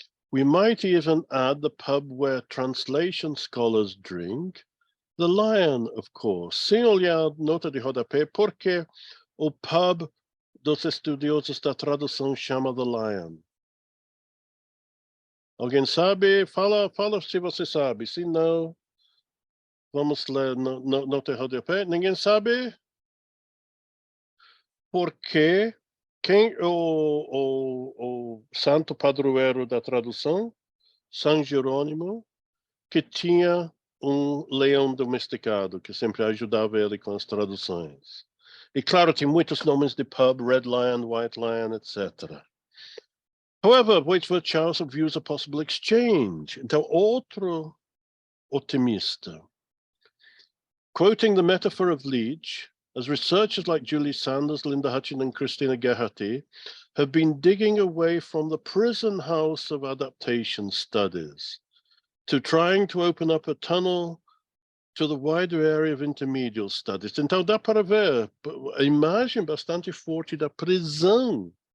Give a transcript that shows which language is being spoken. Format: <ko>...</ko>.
<en>We might even add the pub where translation scholars drink, the Lion, of course.</en> <pt>Sem olhar nota de rodapé, porque o pub dos estudiosos da tradução chama The Lion. Alguém sabe? Fala se você sabe. Se não, vamos ler nota de rodapé. Ninguém sabe? Porque quem o santo padroeiro da tradução? São Jerônimo, que tinha leão domesticado, que sempre ajudava ele com as traduções. E claro, tem muitos nomes de pub, Red Lion, White Lion, etc.</pt> <en>However, Waitsworth views a possible exchange.</en> <pt>Então, outro otimista.</pt> <en>Quoting the metaphor of Leach, as researchers like Julie Sanders, Linda Hutchin, and Christina Gerhardt have been digging away from the prison house of adaptation studies to trying to open up a tunnel to the wider area of intermediate studies.</en> <pt>Então, dá para ver a imagem bastante forte da prisão.</pt>